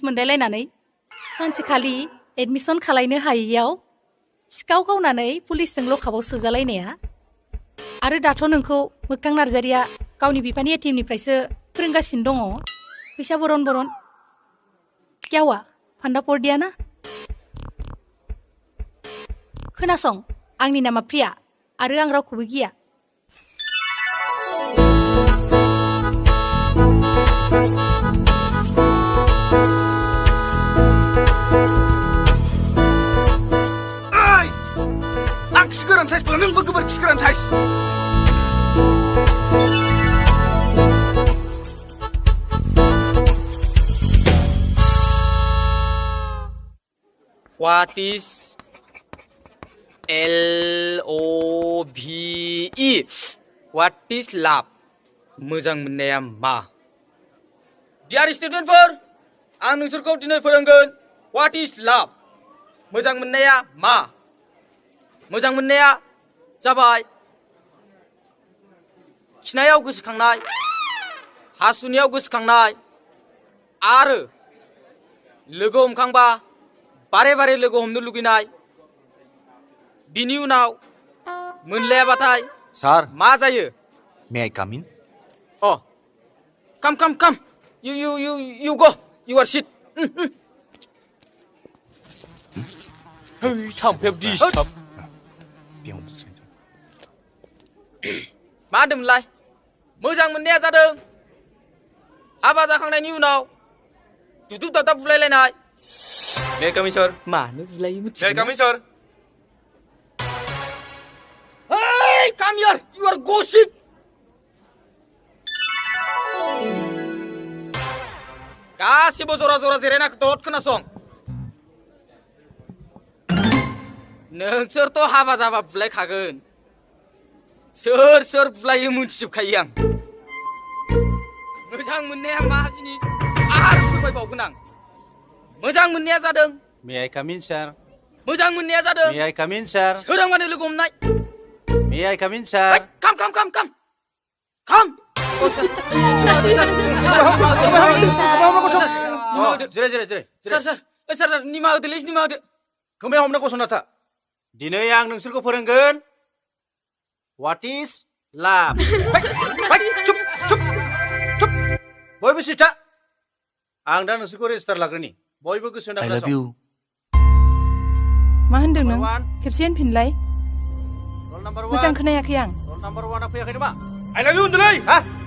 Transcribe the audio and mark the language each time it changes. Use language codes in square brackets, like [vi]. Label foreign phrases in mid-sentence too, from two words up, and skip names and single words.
[brx] मोनलायलायनानै सानसेखालि एडमिसन खालायनो हायैयाव सिखाव गावनानै पुलिसजों लकआपआव सोजालायनाया आरो दाथ' नोंखौ मोगथां नार्जारिया गावनि बिफानि एटिएमनिफ्रायसो फोरोंगासिनो दङ फैसा बरन बरन [hi] क्यावा फान्दा परदिया ना [brx] खोनासं आंनि नामा प्रिया आरो आं रावखौबो गिया खि गोरान साइजब्ला नोंबो गोबोरखि गोरान साइज [en] What is LOVE? What is love? [brx] मोजां मोननाया मा? [en] Dear student [brx] फोर, आं नोंसोरखौ दिनै फोरोंगोन [en] What is love? [brx] मोजां मोननाया मा? मोजां मोननाया जाबाय खिनायाव गोसोखांनाय हासुनायाव गोसोखांनाय आरो लोगो हमखांबा बारे बारे लोगो हमनो लुगैनाय बिनि उनाव मोनलायाबाथाय सार मा जायो [en] May I come in अ come you go you are sit [brx] Hey, थाम्फैया डिस्टार्ब मा होनदोंमोनलाय मोजां मोननाया जादों हाबा जाखांनायनि उनाव दुदुब दादाब बुलायलायनाय [en] May I come in, sir? [brx] मानो बुलायो [en] May I come in, sir? Hey, come here, you are gossip. [brx] गासिबो जरा जरा जिरायना दद खोनासं नोंसोरथ' हाबा जाबा बुलायखागोन सोर सोर बुलायो मोनथिजोबखायो आं मोजां मोननाया मा जिनिस आरो फोरमायबावगोन आं मोजां मोननाया जादों [en] May I come in, sir? [brx] मोजां मोननाया जादों [en] May I come in, sir? [brx] सोरांबानो लोगो हमनाय [en] May I come in, sir? Come [brx] जिराय सार निमा होदोलै निमा होदो खोमायाव हमना गसंना था दिनै आं नोंसोरखौ फोरोंगोन [en] What is love? [brx] चुप चुप चुप बयबो सिथा आं दा नोंसोरखौ रेजिस्टार लाग्रोनि बयबो गोसो होना [en] I love [brx] खोनासं [en] you. [brx] मा होनदों नों [en] Number one. [brx] खेबसे होनफिनलाय [en] Roll number 1 [brx] मोजां खोनायाखै आं [en] Roll number 1 [brx] आ फैयाखै नामा [en] I love you [brx] होनदोंलै हा